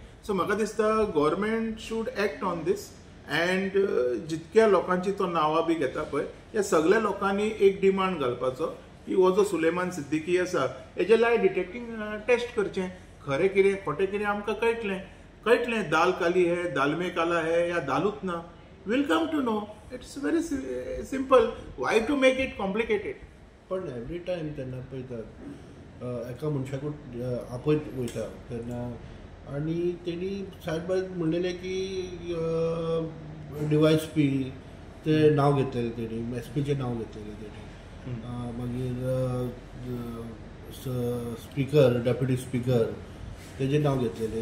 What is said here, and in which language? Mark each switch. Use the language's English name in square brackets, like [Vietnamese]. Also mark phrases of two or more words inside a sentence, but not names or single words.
[Konkani] सो म्हाका दिसता [English] government should act on this. [Konkani] अँड जितक्या लोकांची तो नांवां बी घेता पळय, ह्या सगळ्या लोकांनी एक डिमांड घालपाचो की हो जो सुलेमान सिद्दीकी आसा हेजे [English] lie detecting test [Konkani] करचें. खरें कितें खोटें कितें आमकां कळटलें. [Hindi] दाल काली है, दाल में काला है, या [Konkani] दालूच ना. [English] will come to know. It's very simple. why to make it complicated? [Konkani] पण [English] every time [Konkani] तेन्ना पळयतात एका मनशाकूच आपयत वयता तेन्ना, आनी तेणी सायड बाय म्हणलेलें की DYSP ते नांव घेतलेलें तेणी, SPचें नांव घेतलेलें तेणी, मागीर स्पीकर, [English] deputy speaker [Konkani] तेजें नांव घेतलेलें.